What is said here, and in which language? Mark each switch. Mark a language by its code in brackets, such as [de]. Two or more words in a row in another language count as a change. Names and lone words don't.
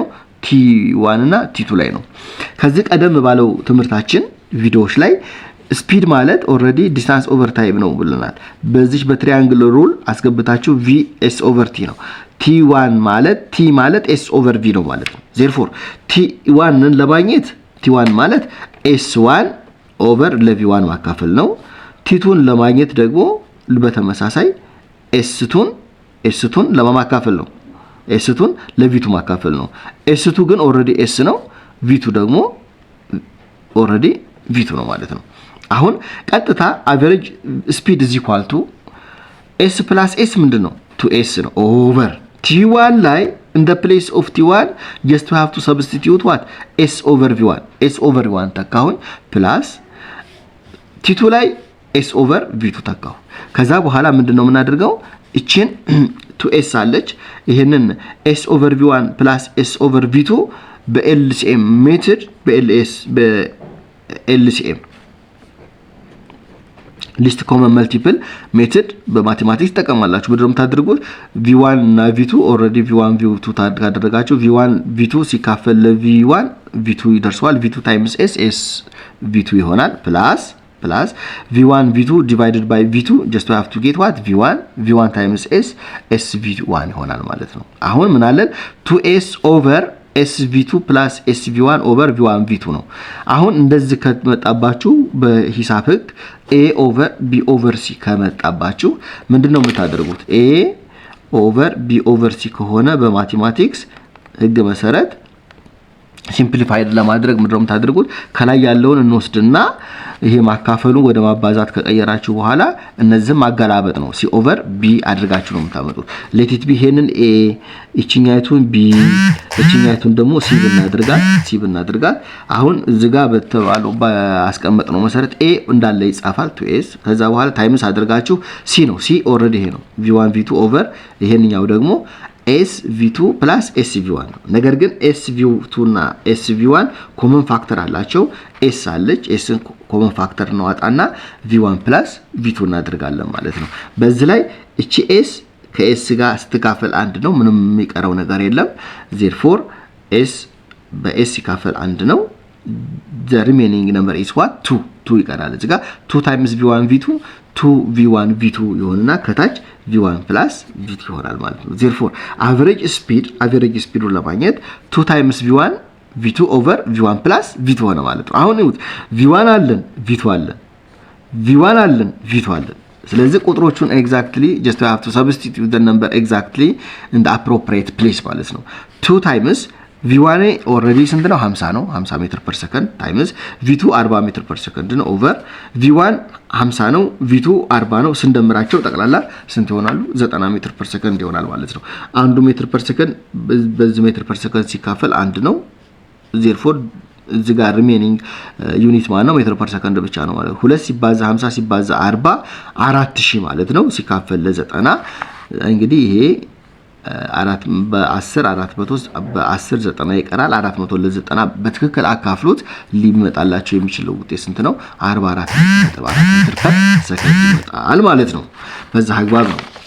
[am] t1 እና t2 ላይ ነው። ከዚህ ቀደም ባለው ትምህርታችን ቪዲዮዎች ላይ ስፒድ ማለት ኦሬዲ [en] distance over time [am] ነው ብለናል። በዚህ በትሪያንግል ሩል አስገብታችሁ [en] v s over t [am] ነው። t1 ማለት t ማለት [en] s over v [am] ነው ማለት ነው። therefore t1 ን ለማግኘት t1 ማለት [en] s1 over v1 [am] ማካፈል ነው። t2 ን ለማግኘት ደግሞ በተመሳሳይ s2 ን ለማካፈል ነው። s2 ን ለv2 ማካፈል ነው። s2 ግን ኦሬዲ s ነው። v2 ደግሞ ኦሬዲ v2 ነው ማለት ነው። አሁን ቀጥታ [en] average speed is equal to s + s [am] ምንድነው? [en] 2s ነው over t1 ላይ in the place of t1 just to have to substitute what? s over v1 s over v1 [am] ተካሁን plus t2 ላይ [en] s over v2 [am] ተካሁ። ከዛ በኋላ ምንድነው የምናደርገው? እቺን 2s አለች። ይሄንን [en] s over v1 plus s over v2 [am] በLCM ሜትድ በLCM [en] least common multiple method [am] በማቴማቲክስ ተጠቀማላችሁ። ምንድነው የምታደርጉት? v1 እና v2 ኦሬዲ v1 v2 ታደርጋችሁ። v1 v2 ሲካፈል ለv1 v2 ይደርሳል። [en] v2 times s v2 [am] ይሆናል [en] plus v1 v2 divided by v2 just to have to get what? v1 times s v1 [am] ይሆናል ማለት ነው። አሁን ምን አለን? [en] 2s over sv2 plus sv1 over v1 v2 [am] ነው። አሁን እንደዚህ ከመጣባችሁ በሂሳብ ህግ [en] a over b over c [am] ከመጣባችሁ ምንድነው የምታደርጉት? [en] a over b over c [am] ከሆነ በማቴማቲክስ ህግ መሰረት ሲምፕሊፋይድ ለማድረግ ምንድነው የምታደርጉት? ከላይ ያለውን እንወስድና ይሄ ማካፈሉን ወደ ማባዛት ከቀየራችሁ በኋላ እነዚህም ማገላበጥ ነው። [en] c over b [am] አድርጋችሁ ነው የምታመጡት። [en] let it be [am] ይሄንን a እቺኛይቱን b እቺኛይቱን ደግሞ c ብናደርጋት አሁን እዚህ ጋር በተባለው ባስቀመጥነው መሰረት a እንዳለ ይጻፋል 2s። ከዛ በኋላ ታይምስ አድርጋችሁ c ነው። c ኦሬዲ ይሄ ነው [en] v1 v2 over [am] ይሄንኛው ደግሞ [en] sv2 plus sv1 [am] ነው። ነገር ግን sv2 እና sv1 [en] common factor [am] አላቸው። s አለች sን [en] common factor [am] ነው አጣና v1 plus v2 እናደርጋለን ማለት ነው። በዚህ ላይ እቺ s ከs ጋር ስትካፈል አንድ ነው። ምንም የሚቀረው ነገር የለም። therefore s በs ሲካፈል አንድ ነው። [en] the remaining number is what? [am] 2 ይቀራል። እዚህ ጋር [en] 2 times v1 v2 2v1 v2 [am] ይሆንና ከታች [en] v1 plus v2 [am] ይሆናል ማለት ነው። [en] therefore average speed [am] ለማግኘት [en] 2 times v1 v2 over v1 plus v2 [am] ሆነ ማለት ነው። አሁን ይሁት v1 አለን v2 አለን። ስለዚህ ቁጥሮቹን [en] exactly just have to substitute the number exactly in the appropriate place [am] ማለት ነው። 2 times v1 ኦሬዲ ስንት ነው 50 ነው 50 [en] meter per second [am] ታይምስ v2 40 [en] meter per second [am] ነው ኦቨር v1 50 ነው v2 40 ነው ስንደምራቸው ጠቅላላ ስንት ይሆናሉ 90 [en] meter per [am] ሰከንድ ይሆናል ማለት ነው። አንዱ [en] meter per second [am] በዚህ [en] meter per second [am] ሲካፈል አንድ ነው therefore እዚህ ጋር [en] remaining unit [am] ማለት ነው [en] meter per second [am] ብቻ ነው ማለት ነው። 2 ሲባዛ 50 ሲባዛ 40 4000 ማለት ነው ሲካፈል ለ90 እንግዲህ ይሄ 4 በ10 400 በ10 90 ይቀራል 400 ለ90 በትክክል አካፍሉት ሊመጣላችሁ የሚችለው ውጤት ስንት ነው 44.4 [en] meter per second [am] ይመጣል ማለት ነው። በዛ አግባብ ነው።